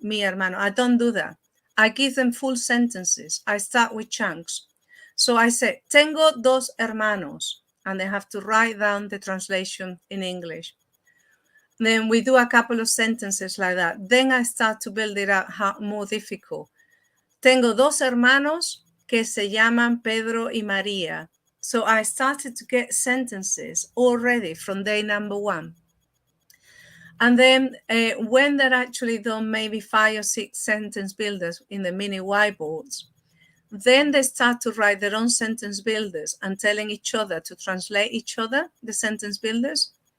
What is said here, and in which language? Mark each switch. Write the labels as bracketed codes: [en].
[en] I don't do that. I give them full sentences. I start with chunks. So I say, [es] tengo dos hermanos. [en] and they have to write down the translation in English. Then we do a couple of sentences like that. Then I start to build it up more difficult. [es] Tengo dos hermanos que se llaman Pedro y María. [en] So I started to get sentences already from day number 1. And then when they're actually done maybe 5 or 6 sentence builders in the mini whiteboards, then they start to write their own sentence builders and telling each other to translate each other, the sentence builders.